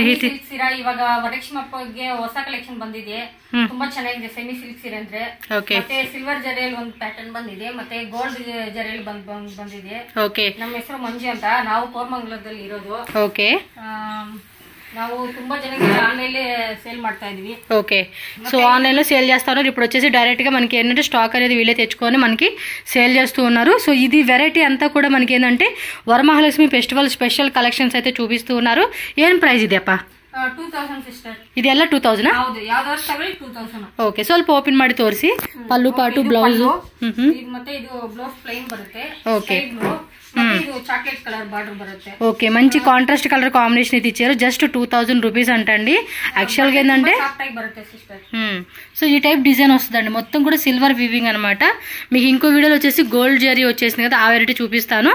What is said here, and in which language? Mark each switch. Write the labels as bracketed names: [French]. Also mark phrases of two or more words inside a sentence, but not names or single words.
[Kannada] ಸಿಲ್ಕ್ ಸೀರೆ ಇವಾಗ ವರಲಕ್ಷ್ಮಿ ಹಬ್ಬಕ್ಕೆ ಹೊಸ ಕಲೆಕ್ಷನ್ ಬಂದಿದೆ. ತುಂಬಾ ಚೆನ್ನಾಗಿದೆ. [English] semi silk [Kannada] ಸೀರೆ ಅಂದ್ರೆ ಮತ್ತೆ ಸಿಲ್ವರ್ ಜರಿಯಲ್ಲಿ ಒಂದು ಪ್ಯಾಟರ್ನ್ ಬಂದಿದೆ, ಮತ್ತೆ ಗೋಲ್ಡ್ ಜರಿಯಲ್ಲಿ ಬಂದಿದೆ. ನಮ್ಮ ಹೆಸರು ಮಂಜು ಅಂತ, ನಾವು ಕೋರಮಂಗಲದಲ್ಲಿ ಇರೋದು. ನಾವು ತುಂಬಾ ಜನಕ್ಕೆ [English] online sale [Kannada] ಮಾಡ್ತಾ ಇದೀವಿ. [Telugu] ఓకే, సో ఆన్లైన్ లో సేల్ చేస్తారు. ఇప్పుడు వచ్చేసి డైరెక్ట్ గా మనకి ఏంటంటే స్టాక్ అనేది వీళ్ళే తెచ్చుకొని మనకి సేల్ చేస్తూ ఉన్నారు. సో ఇది వెరైటీ అంతా కూడా మనకి ఏంటంటే వరమహాలక్ష్మి [English] festival special collections [Telugu] అయితే చూపిస్తూ ఉన్నారు. ఏం ప్రైస్ ఇది అప్ప? [Kannada] 2000 ಸಿಸ್ಟರ್. ఇది ಎಲ್ಲ 2000? ಹೌದು, ಯಾವ್ದಾದ್ರು ತಗೊಳ್ಳಿ 2000. ಓಕೆ, ಸ್ವಲ್ಪ ಓಪನ್ ಮಾಡಿ ತೋರಿಸಿ. ಪಲ್ಲು ಪಾಟು ಬ್ಲೌಸ್ ಮತ್ತೆ ಇದು [English] blouse plain [Kannada] ಬರುತ್ತೆ. ಓಕೆ, [English] chocolate color border బರುತ್ತೆ. [Telugu] ఓకే, మంచి [English] contrast color combination [Telugu] అయితే ఇచ్చారు. జస్ట్ 2000 రూపీస్ అంటండి. యాక్చువల్ గా ఏంటంటే సో ఈ [English] type design [Telugu] వస్తుందండి. మొత్తం కూడా [English] silver weaving [Telugu] అనమాట. మీకు ఇంకో వీడియోలో వచ్చేసి గోల్డ్ జరీ వచ్చేసింది కదా, ఆ వెరైటీ చూపిస్తాను.